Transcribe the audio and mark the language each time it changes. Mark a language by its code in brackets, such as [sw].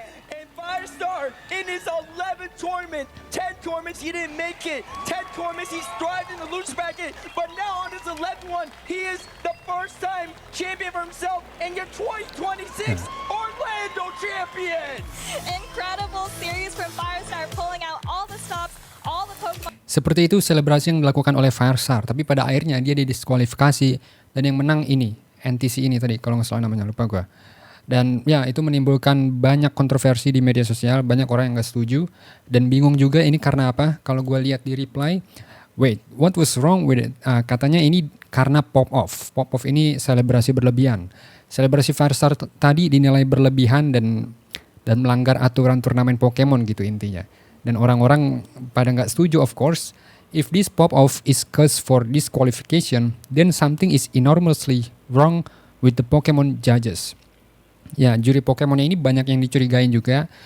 [en] And Firestar in his 11th tournament, 10 tournaments he didn't make it, 10 tournaments he's thrived in the loser bracket, but now on his 11th one, he is the first time champion for himself and your 2026 Orlando champion. Incredible series from Firestar, pulling out all the stops, all the Pokemon. [id] Seperti itu selebrasi yang dilakukan oleh Firestar, tapi pada akhirnya dia didiskualifikasi dan yang menang ini, NTC ini tadi, kalau nggak salah namanya, lupa gue. Dan ya itu menimbulkan banyak kontroversi di media sosial, banyak orang yang nggak setuju dan bingung juga ini karena apa. Kalau gue lihat di [en] reply, wait, what was wrong with it? [id] Katanya ini karena pop-off. Pop-off ini selebrasi berlebihan. Selebrasi Firestar tadi dinilai berlebihan dan melanggar aturan turnamen Pokemon gitu intinya. Dan orang-orang pada nggak setuju, [en] of course. If this pop-off is cause for disqualification, then something is enormously wrong with the Pokemon judges. [id] Ya, juri Pokemon ini banyak yang dicurigain juga.